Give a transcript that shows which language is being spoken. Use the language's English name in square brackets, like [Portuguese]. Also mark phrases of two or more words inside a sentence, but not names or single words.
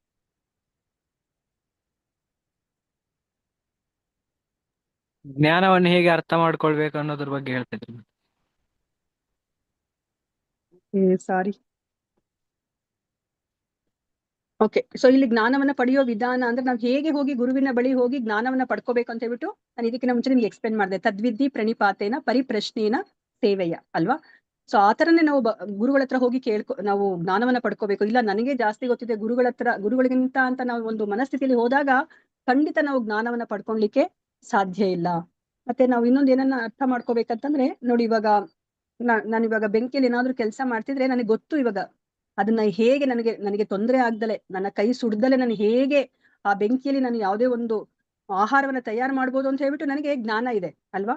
[Kannada] ಜ್ಞಾನವನ್ನು ಹೇಗೆ ಅರ್ಥ ಮಾಡ್ಕೊಳ್ಬೇಕು ಅನ್ನೋದ್ರ ಬಗ್ಗೆ ಹೇಳ್ತಿದ್ರು. ಸಾರಿ. [English] okay, so [Kannada] ಇಲ್ಲಿ ಜ್ಞಾನವನ್ನ ಪಡೆಯೋ ವಿಧಾನ ಅಂದ್ರೆ ನಾವ್ ಹೇಗೆ ಹೋಗಿ ಗುರುವಿನ ಬಳಿ ಹೋಗಿ ಜ್ಞಾನವನ್ನ ಪಡ್ಕೋಬೇಕು ಅಂತ ಹೇಳ್ಬಿಟ್ಟು ನಾನು ಇದಕ್ಕಿಂತ ಮುಂಚೆ ನಿಮ್ಗೆ ಎಕ್ಸ್ಪ್ಲೇನ್ ಮಾಡಿದೆ. [Sanskrit] ತದ್ವಿದ್ಧಿ ಪ್ರಣಿಪಾತೇನ ಪರಿಪ್ರಶ್ನೇನ ಸೇವೆಯ ಅಲ್ವಾ? [Kannada] ಸೊ ಆತರನೇ ನಾವು ಗುರುಗಳ ಹತ್ರ ಹೋಗಿ ನಾವು ಜ್ಞಾನವನ್ನ ಪಡ್ಕೋಬೇಕು. ಇಲ್ಲ ನನಗೆ ಜಾಸ್ತಿ ಗೊತ್ತಿದೆ ಗುರುಗಳಿಗಿಂತ ಅಂತ ನಾವು ಒಂದು ಮನಸ್ಥಿತಿಯಲ್ಲಿ ಹೋದಾಗ ಖಂಡಿತ ನಾವು ಜ್ಞಾನವನ್ನ ಪಡ್ಕೊಳ್ಲಿಕ್ಕೆ ಸಾಧ್ಯ ಇಲ್ಲ. ಮತ್ತೆ ನಾವು ಇನ್ನೊಂದು ಏನನ್ನ ಅರ್ಥ ಮಾಡ್ಕೋಬೇಕಂತಂದ್ರೆ, ನೋಡಿ ಇವಾಗ ನಾನು ಇವಾಗ ಬೆಂಕಿಯಲ್ಲಿ ಏನಾದ್ರು ಕೆಲಸ ಮಾಡ್ತಿದ್ರೆ ನನಗೆ ಗೊತ್ತು, ಇವಾಗ ಅದನ್ನ ಹೇಗೆ ನನಗೆ ತೊಂದರೆ ಆಗ್ದಲೆ, ನನ್ನ ಕೈ ಸುಡ್ದಲೆ ನಾನು ಹೇಗೆ ಆ ಬೆಂಕಿಯಲ್ಲಿ ನಾನು ಯಾವುದೇ ಒಂದು ಆಹಾರವನ್ನ ತಯಾರು ಮಾಡ್ಬೋದು ಅಂತ ಹೇಳ್ಬಿಟ್ಟು ನನಗೆ ಜ್ಞಾನ ಇದೆ ಅಲ್ವಾ?